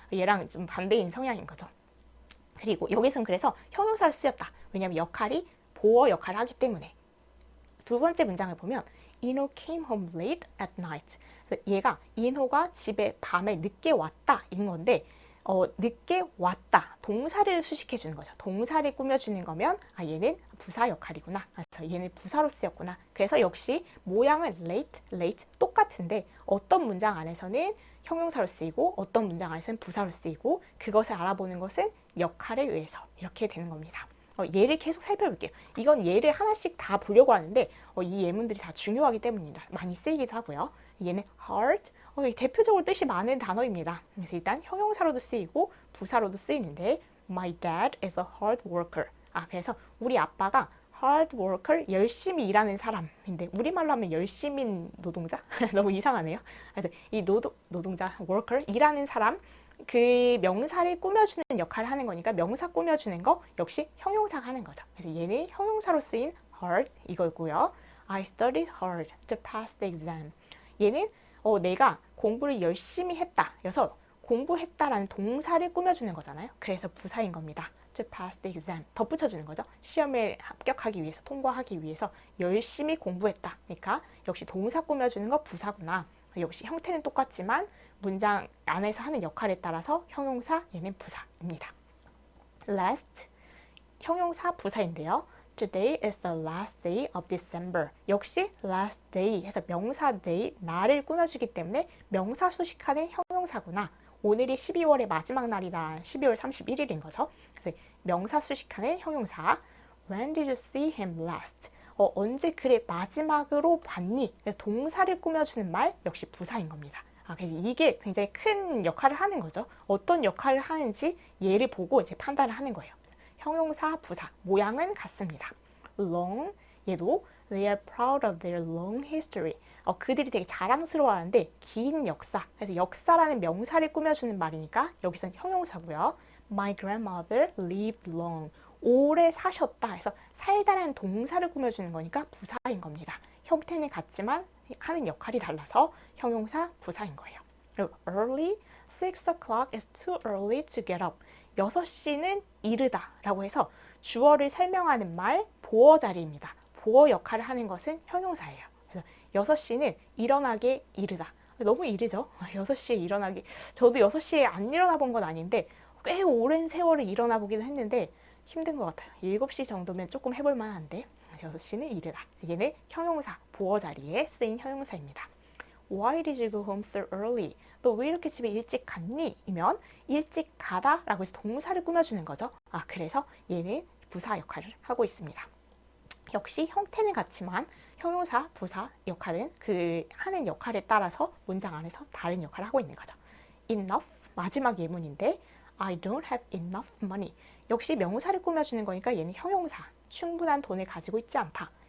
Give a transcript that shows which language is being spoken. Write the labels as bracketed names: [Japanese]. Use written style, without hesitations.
[Korean] 얘랑 좀 반대인 성향인 거죠. 그리고 여기서는 그래서 형용사를 쓰였다. 왜냐하면 역할이 보어 역할을 하기 때문에. 두 번째 문장을 보면 [English] Ino came home late at night. [Korean] 얘가 인호가 집에 밤에 늦게 왔다 인 건데 늦게 왔다 동사를 수식해 주는 거죠. 동사를 꾸며주는 거면 얘는 부사 역할이구나. 그래서 얘는 부사로 쓰였구나. 그래서 역시 모양은 late 똑같은데 어떤 문장 안에서는 형용사로 쓰이고 어떤 문장 안에서는 부사로 쓰이고 그것을 알아보는 것은 역할에 의해서 이렇게 되는 겁니다. 예를 계속 살펴볼게요. 이건 예를 하나씩 다 보려고 하는데 이 예문들이 다 중요하기 때문입니다. 많이 쓰이기도 하고요. 얘는 hard, 대표적으로 뜻이 많은 단어입니다. 그래서 일단 형용사로도 쓰이고 부사로도 쓰이는데 [English] My dad is a hard worker. [Korean] 그래서 우리 아빠가 hard worker, 열심히 일하는 사람인데 우리말로 하면 열심인 노동자? 너무 이상하네요. 그래서 이 노동자, worker, 일하는 사람 그 명사를 꾸며주는 역할을 하는 거니까 명사 꾸며주는 거 역시 형용사가 하는 거죠. 그래서 얘는 형용사로 쓰인 hard 이거고요. [English] I studied hard to pass the exam. [Korean] 얘는 내가 공부를 열심히 했다. 그래서 공부했다라는 동사를 꾸며주는 거잖아요. 그래서 부사인 겁니다. [English] To pass the exam. [Korean] 덧붙여주는 거죠. 시험에 합격하기 위해서, 통과하기 위해서 열심히 공부했다. 그러니까 역시 동사 꾸며주는 거 부사구나. 역시 형태는 똑같지만 문장 안에서 하는 역할에 따라서 형용사, 얘는 부사입니다. Last, 형용사 부사인데요. [English] Today is the last day of December. [Korean] 역시 last day 해서 명사 day, 날을 꾸며주기 때문에 명사 수식하는 형용사구나. 오늘이 12월의 마지막 날이다. 12월 31일인 거죠. 그래서 명사 수식하는 형용사. [English] When did you see him last? [Korean] 언제 그를 마지막으로 봤니? 그래서 동사를 꾸며주는 말 역시 부사인 겁니다. 그래서 이게 굉장히 큰 역할을 하는 거죠. 어떤 역할을 하는지 예를 보고 이제 판단을 하는 거예요. 형용사, 부사, 모양은 같습니다. [English] Long, [Korean] 얘도 [English] They are proud of their long history. [Korean] 그들이 되게 자랑스러워하는데 긴 역사. 그래서 역사라는 명사를 꾸며주는 말이니까 여기서는 형용사고요. [English] My grandmother lived long. [Korean] 오래 사셨다 해서 살다라는 동사를 꾸며주는 거니까 부사인 겁니다. 형태는 같지만 하는 역할이 달라서 형용사, 부사인 거예요. 그리고 [English] early, 6 o'clock is too early to get up. [Korean] 6시는 이르다 라고 해서 주어를 설명하는 말 보어 자리입니다. 보어 역할을 하는 것은 형용사예요. 그래서 6시는 일어나게 이르다. 너무 이르죠? 6시에 일어나기. 저도 6시에 안 일어나 본 건 아닌데 꽤 오랜 세월을 일어나 보기도 했는데 힘든 것 같아요. 7시 정도면 조금 해볼 만한데 6시는 이르다. 얘는 형용사, 보어 자리에 쓰인 형용사입니다. [English] Why did you go home so early? [Korean] 너 왜 이렇게 집에 일찍 갔니? 이면 일찍 가다 라고 해서 동사를 꾸며주는 거죠. 그래서 얘는 부사 역할을 하고 있습니다. 역시 형태는 같지만 형용사, 부사 역할은 그 하는 역할에 따라서 문장 안에서 다른 역할을 하고 있는 거죠. [English] Enough, [Korean] 마지막 예문인데 [English] I don't have enough money. [Korean] 역시 명사를 꾸며주는 거니까 얘는 형용사, 충분한 돈을 가지고 있지 않다.